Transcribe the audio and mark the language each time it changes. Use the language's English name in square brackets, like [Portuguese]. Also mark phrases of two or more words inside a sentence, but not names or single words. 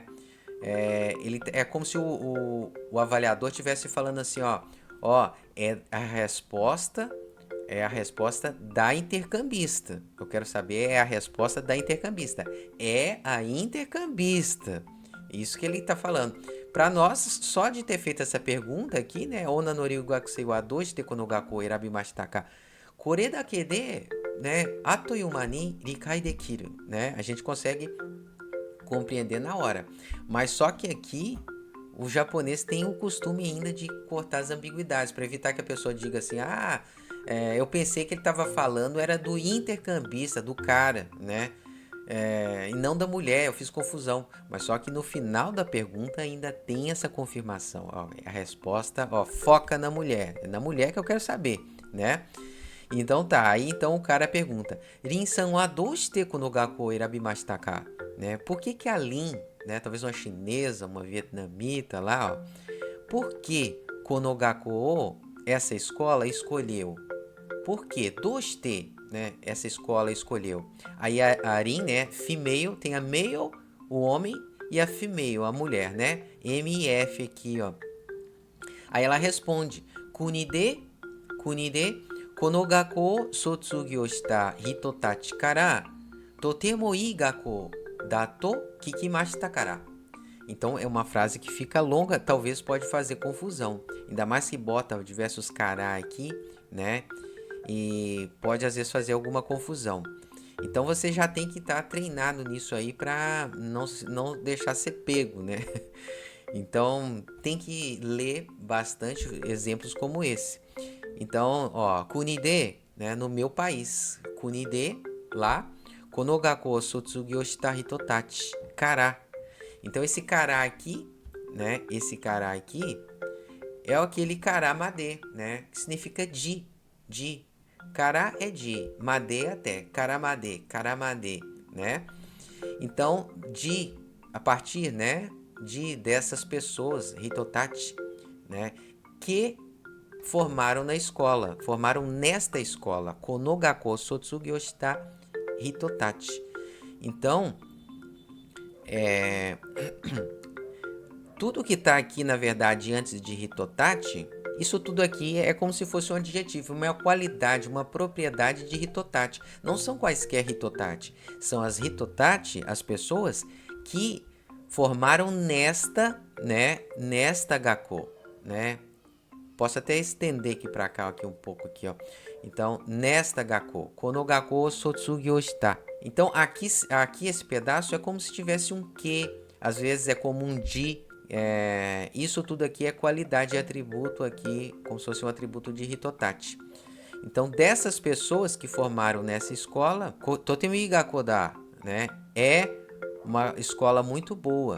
[Portuguese] Ele é como se o avaliador estivesse falando assim, ó, é a resposta da intercambista. Eu quero saber é a resposta da intercambista. É a intercambista. Isso que ele está falando. Para nós, só de ter feito essa pergunta aqui, né? [Japanese] 女の留学生はどうしてこの学校を選びましたか? これだけで, né? あとゆまに理解できる, [Portuguese] né? A gente consegue compreender na hora. Mas só que aqui o japonês tem o costume ainda de cortar as ambiguidades, para evitar que a pessoa diga assim, eu pensei que ele estava falando era do intercambista, do cara, né? E não da mulher, eu fiz confusão. Mas só que no final da pergunta ainda tem essa confirmação. Ó, a resposta, foca na mulher. É na mulher que eu quero saber, né? Então tá, aí então o cara pergunta: [Japanese] リンさんはどうしてこの学校選びましたか? [Portuguese] Né? Por que que a Lin, né, talvez uma chinesa, uma vietnamita lá, por que [Japanese] この学校, [Portuguese] essa escola, escolheu? Por que? Doushite, né, essa escola escolheu. Aí a Rin, né, female, tem a male, o homem, e a female, a mulher, né? M-I-F aqui, ó. Aí ela responde: Kunide, [Japanese] この学校卒業した人たちからとてもいい学校だと聞きましたから. [Portuguese] Então é uma frase que fica longa, talvez pode fazer confusão. Ainda mais que bota diversos kara aqui, né? E pode às vezes fazer alguma confusão. Então você já tem que estar treinado nisso aí para não deixar ser pego, né? Então tem que ler bastante exemplos como esse. Então, kunide, né, no meu país. Kunide, lá. [Japanese] この学校卒業した人たち、から. [Portuguese] Então esse kara aqui, né, é aquele [Japanese] からまで, [Portuguese] né, que significa de. Kara é de, made até, karamade, né? Então, a partir, né, dessas pessoas, hitotachi, né, que formaram nesta escola, [Japanese] この学校卒業した人たち. [Portuguese] Então, tudo que está aqui, na verdade, antes de hitotachi, isso tudo aqui é como se fosse um adjetivo, uma qualidade, uma propriedade de hitotachi. Não são quaisquer hitotachi, são as hitotachi, as pessoas que formaram nesta gakkou, né? Posso até estender aqui para cá um pouco aqui, ó. Então, nesta gakkou, [Japanese] この学校卒業した. [Portuguese] Então, aqui esse pedaço é como se tivesse um que, às vezes é como um de. Isso tudo aqui é qualidade e atributo aqui, como se fosse um atributo de hitotachi. Então, dessas pessoas que formaram nessa escola, [Japanese] とても学校だ, [Portuguese] né, é uma escola muito boa.